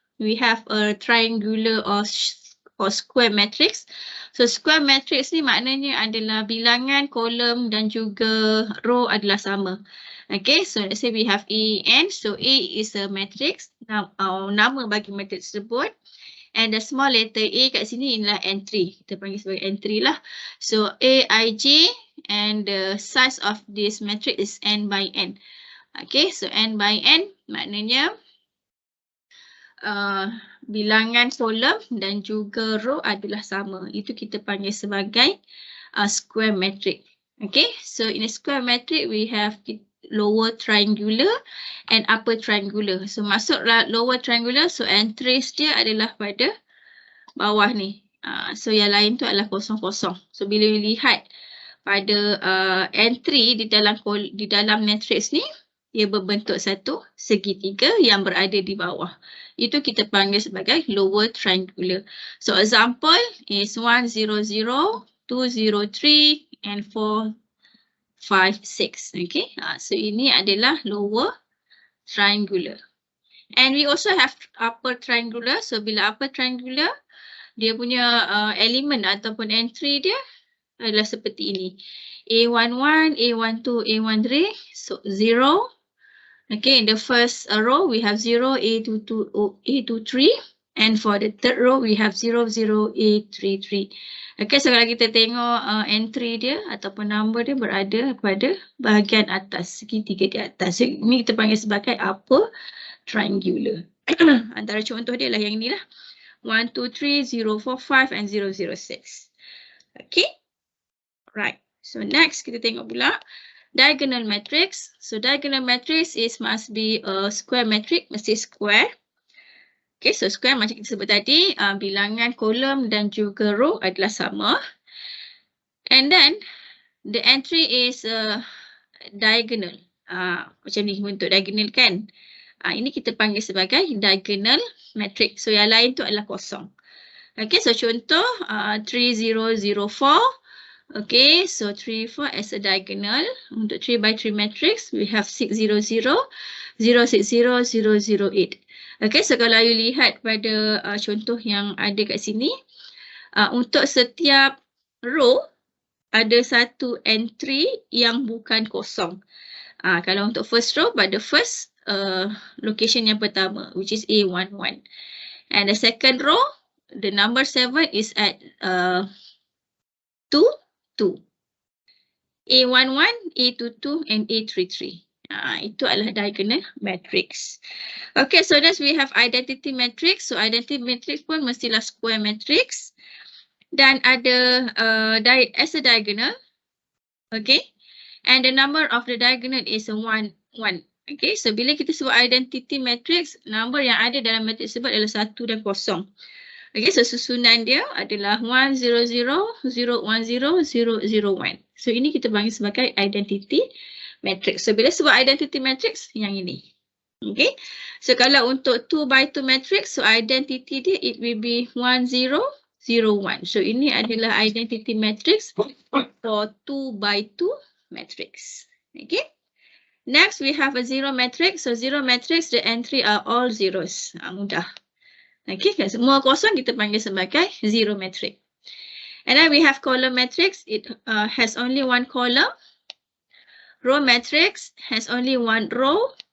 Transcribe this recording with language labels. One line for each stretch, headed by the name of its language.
English: We have a triangular or square matrix.
Malay: So square matrix ni maknanya adalah bilangan kolom dan juga row adalah sama.
English: Okay, so let's say we have A and so A is a matrix,
Malay: nama bagi matrix tersebut.
English: And the small letter A
Malay: kat sini inilah entry. Kita panggil sebagai entry lah.
English: So A, I, J and the size of this matrix is N by N.
Malay: Okay, so N by N maknanya bilangan kolom dan juga row adalah sama. Itu kita panggil sebagai square matrix.
English: Okay, so in a square matrix we have lower triangular and upper triangular.
Malay: So masuklah lower triangular, so entries dia adalah pada bawah ni. So yang lain tu adalah kosong-kosong. So bila lihat pada entry di dalam matrix ni, dia berbentuk satu segitiga yang berada di bawah. Itu kita panggil sebagai lower triangular.
English: So example is
Malay: 1, 0, 0, 2, 0, 3 and 4, 5, 6. Okay, so ini adalah lower triangular.
English: And we also have upper triangular.
Malay: So bila upper triangular, dia punya element ataupun entry dia adalah seperti ini. A11, A12, A13, so 0,
English: Okay, in the first row, we have 0, A22, A23. And for the third row, we have 0, 0, A33.
Malay: Okay, so kalau kita tengok entry dia ataupun number dia berada pada bahagian atas, segitiga di atas. So, ini kita panggil sebagai upper triangular. Antara contoh dia lah yang ni lah. 1, 2, 3, 0, 4, 5 and 0, 0, 6. Okay. Right. So next kita tengok pula diagonal matrix.
English: So diagonal matrix must be a square matrix,
Malay: mesti square. Okay, so square macam kita sebut tadi, bilangan kolom dan juga row adalah sama.
English: And then the entry is diagonal.
Malay: Macam ni bentuk diagonal kan. Ini kita panggil sebagai diagonal matrix. So yang lain tu adalah kosong.
English: Okay, so contoh 3004. Okay, so 3, 4 as a diagonal. Untuk 3 by 3 matrix, we have 600, 060, 008.
Malay: Okay, so kalau you lihat pada contoh yang ada kat sini, untuk setiap row ada satu entry yang bukan kosong. Kalau untuk first row, pada first location yang pertama,
English: which is A11. And the second row, the number 7 is at 2, 2. A11, A22 and A33.
Malay: Itu adalah diagonal matrix.
English: Okay, so next we have identity matrix. So identity matrix
Malay: pun mestilah
English: square matrix.
Malay: Dan ada as a diagonal. Okay.
English: And the number of the diagonal is 1, 1.
Malay: Okay, so bila kita sebut identity matrix, number yang ada dalam matrix tersebut adalah 1 dan 0. Okay, so susunan dia adalah 1, 0, 0, 0, 1, 0, 0, 0, 1. So ini kita panggil sebagai identity matrix. So bila sebut identity matrix, yang ini. Okay, so kalau untuk 2 by 2 matrix, so identity dia
English: it will be
Malay: 1, 0, 0, 1. So ini adalah identity matrix
English: for 2 by 2 matrix. Okay. Next we have a zero matrix. So zero matrix, the entry are all zeros. Mudah.
Malay: Okay, semua kosong kita panggil sebagai zero matrix.
English: And then we have column matrix. It has only one column. Row matrix has only one row.